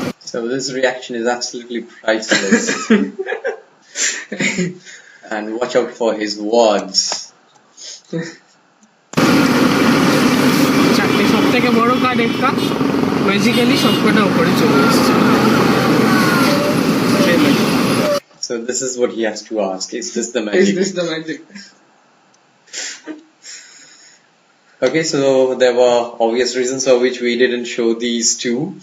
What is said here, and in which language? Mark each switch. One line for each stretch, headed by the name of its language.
English: So this reaction is absolutely priceless. And watch out for his words.
Bangla: 4টে সব থেকে বড় card একটা, magically সবকটা উপরে চলে এসছে।
English: So this is what he has to ask. Is this the magic? Is this the magic? Okay, so there were obvious reasons for which we didn't show these two.